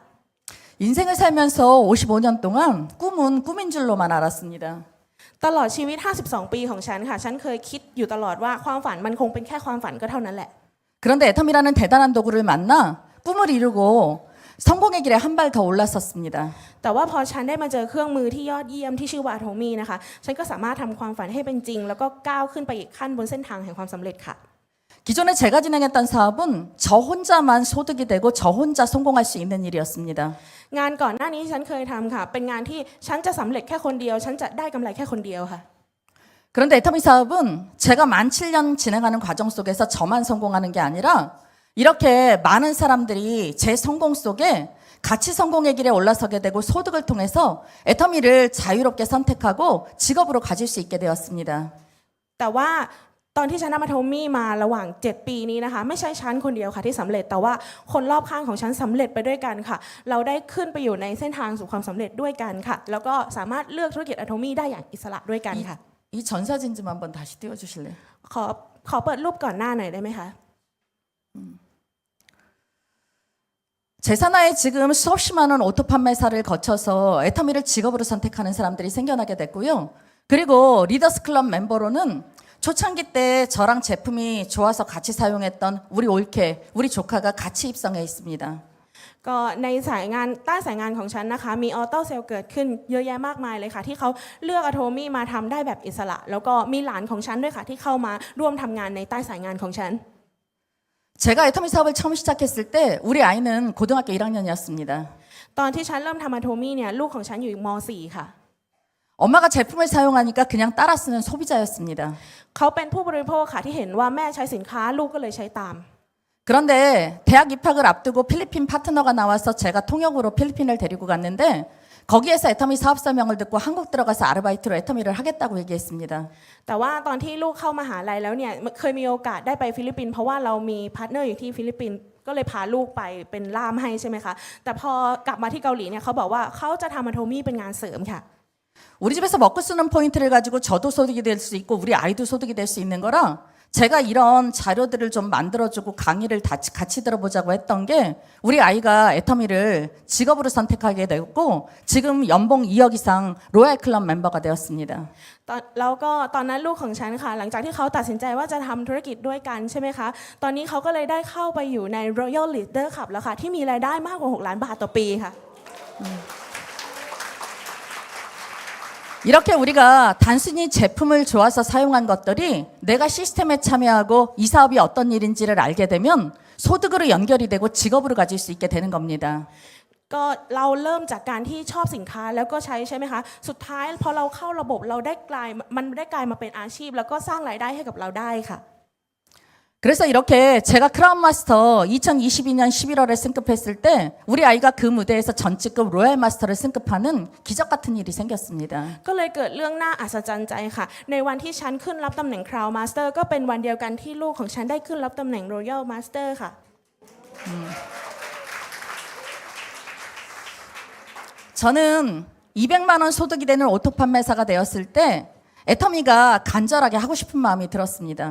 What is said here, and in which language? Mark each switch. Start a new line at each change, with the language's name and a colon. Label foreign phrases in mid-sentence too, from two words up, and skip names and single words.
Korean: 인생을 살면서 55년 동안 꿈은 꿈인 줄로만 알았습니다.
Thai: ตลอดชีวิต 52 ปีของฉันค่ะฉันเคยคิดอยู่ตลอดว่าความฝันมันคงเป็นแค่ความฝันก็เท่านั้นแหละ
Korean: 그런데 애텀이라는 대단한 도구를 만나 꿈을 이루고 성공의 길에 한 발 더 올랐었습니다.
Thai: แต่ว่าพอฉันได้มาเจอเครื่องมือที่ยอดเยี่ยมที่ชื่อว่า Atomy นะคะฉันก็สามารถทำความฝันให้เป็นจริงแล้วก็ก้าวขึ้นไปอีกขั้นบนเส้นทางแห่งความสำเร็จค่ะ
Korean: 기존에 제가 진행했던 사업은 저 혼자만 소득이 되고 저 혼자 성공할 수 있는 일이었습니다.
Thai: งานก่อนหน้านี้ฉันเคยทำค่ะเป็นงานที่ฉันจะสำเร็จแค่คนเดียวฉันจะได้กำไรแค่คนเดียวค่ะ
Korean: 그런데 애터미 사업은 제가 만 7년 진행하는 과정 속에서 저만 성공하는 게 아니라 이렇게 많은 사람들이 제 성공 속에 같이 성공의 길에 올라서게 되고 소득을 통해서 애터미를 자유롭게 선택하고 직업으로 가질 수 있게 되었습니다.
Thai: แต่ว่าตอนที่ฉันทำอะโทมี่มาระหว่าง7 ปีนี้นะคะไม่ใช่ฉันคนเดียวค่ะที่สำเร็จแต่ว่าคนรอบข้างของฉันสำเร็จไปด้วยกันค่ะเราได้ขึ้นไปอยู่ในเส้นทางสู่ความสำเร็จด้วยกันค่ะแล้วก็สามารถเลือกธุรกิจอะโทมี่ได้อย่างอิสระด้วยกันค่ะ
Korean: 이 전사진 좀 한번 다시 띄워주실래요?
Thai: ขอเปิดรูปก่อนหน้าหน่อยได้ไหมคะ
Korean: 제 산하에 지금 수없이 많은 오토 판매사를 거쳐서 애터미를 직업으로 선택하는 사람들이 생겨나게 됐고요. 그리고 리더스 클럽 멤버로는 초창기 때 저랑 제품이 좋아서 같이 사용했던 우리 올케, 우리 조카가 같이 입성해 있습니다.
Thai: ก็ในสายงานใต้สายงานของฉันนะคะมีออโต้เซลเกิดขึ้นเยอะแยะมากมายเลยค่ะที่เขาเลือกอะโทมี่มาทำได้แบบอิสระแล้วก็มีหลานของฉันด้วยค่ะที่เข้ามาร่วมทำงานในใต้สายงานของฉัน
Korean: 제가 애터미 사업을 처음 시작했을 때 우리 아이는 고등학교 1학년이었습니다.
Thai: ตอนที่ฉันเริ่มทำอะโทมี่เนี่ยลูกของฉันอยู่ม .4 ค่ะ
Korean: 엄마가 제품을 사용하니까 그냥 따라 쓰는 소비자였습니다.
Thai: เขาเป็นผู้บริโภคค่ะที่เห็นว่าแม่ใช้สินค้าลูกก็เลยใช้ตาม
Korean: 그런데 대학 입학을 앞두고 필리핀 파트너가 나와서 제가 통역으로 필리핀을 데리고 갔는데 거기에서 애터미 사업 설명을 듣고 한국 들어가서 아르바이트로 애터미를 하겠다고 얘기했습니다.
Thai: แต่ว่าตอนที่ลูกเข้ามหาลัยแล้วเนี่ยเคยมีโอกาสได้ไปฟิลิปปินส์เพราะว่าเรามีพาร์ทเนอร์อยู่ที่ฟิลิปปินส์ก็เลยพาลูกไปเป็นล่ามให้ใช่ไหมคะแต่พอกลับมาที่เกาหลีเนี่ยเขาบอกว่าเขาจะทำอะโทมี่เป็นงานเสริมค่ะ
Korean: 우리 집에서 먹고 쓰는 포인트를 가지고 저도 소득이 될 수 있고 우리 아이도 소득이 될 수 있는 거라 제가 이런 자료들을 좀 만들어주고 강의를 같이 들어보자고 했던 게 우리 아이가 애터미를 직업으로 선택하게 되었고 지금 연봉 2억 이상 로얄 클럽 멤버가 되었습니다.
Thai: แล้วก็ตอนนั้นลูกของฉันค่ะหลังจากที่เขาตัดสินใจว่าจะทำธุรกิจด้วยกันใช่ไหมคะตอนนี้เขาก็เลยได้เข้าไปอยู่ใน Royal Leader Club แล้วค่ะที่มีรายได้มากกว่า6 ล้านบาทต่อปีค่ะ
Korean: 이렇게 우리가 단순히 제품을 좋아서 사용한 것들이 내가 시스템에 참여하고 이 사업이 어떤 일인지를 알게 되면 소득으로 연결이 되고 직업으로 가질 수 있게 되는 겁니다.
Thai: ก็เราเริ่มจากการที่ชอบสินค้าแล้วก็ใช้ใช่ไหมคะสุดท้ายพอเราเข้าระบบเราได้กลายมาเป็นอาชีพแล้วก็สร้างรายได้ให้กับเราได้ค่ะ
Korean: 그래서 이렇게 제가 크라운 마스터 2022년 11월에 승급했을 때 우리 아이가 그 무대에서 전직급 로얄 마스터를 승급하는 기적 같은 일이 생겼습니다.
Thai: ก็เลยเกิดเรื่องน่าอัศจรรย์ใจค่ะในวันที่ฉันขึ้นรับตำแหน่ง Crown Master ก็เป็นวันเดียวกันที่ลูกของฉันได้ขึ้นรับตำแหน่ง Royal Master ค่ะ
Korean: 저는 200만 원 소득이 되는 오토 판매사가 되었을 때 애터미가 간절하게 하고 싶은 마음이 들었습니다.